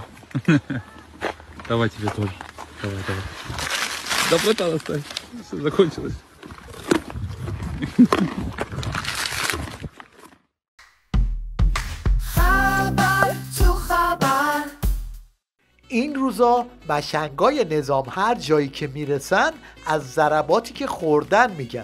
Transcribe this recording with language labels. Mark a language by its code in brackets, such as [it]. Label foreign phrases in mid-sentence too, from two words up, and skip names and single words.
[ru] Давай тебе тоже. Давай. Да братан, оставь. Все закончилось. [fa] این روزا مشنگای نظام هر جایی که میرسن از ضرباتی که خوردن میگن.